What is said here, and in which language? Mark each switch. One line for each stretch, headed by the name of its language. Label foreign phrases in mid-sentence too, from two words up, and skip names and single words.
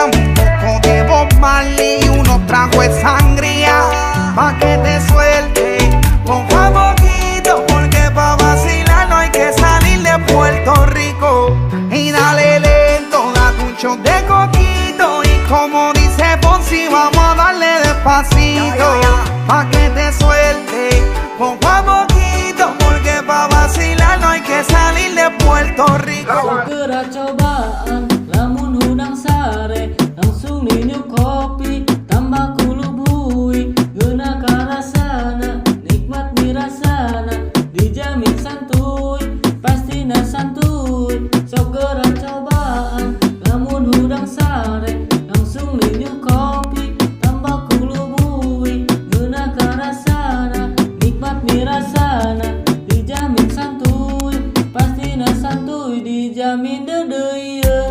Spanish: Un poco de Bob Marley y unos tragos de sangría pa' que te suelte poco a poquito, porque pa' vacilar no hay que salir de Puerto Rico. Y dale lento, date un shot de coquito. Y como dice Fonsi, vamos a darle despacito, pa' que te suelte poco a poquito, porque pa' vacilar no hay que salir de Puerto Rico.
Sundanese: Sok geura cobaan lamun udang sare langsung minum kopi, tambah kulubui geuna karasana, nikmat mirasana dijamin santuy, pastina santuy. Sok geura cobaan lamun udang sare langsung minum kopi, tambah kulubui geuna karasana, nikmat mirasana dijamin santuy, pastina santuy dijamin dedeyeun.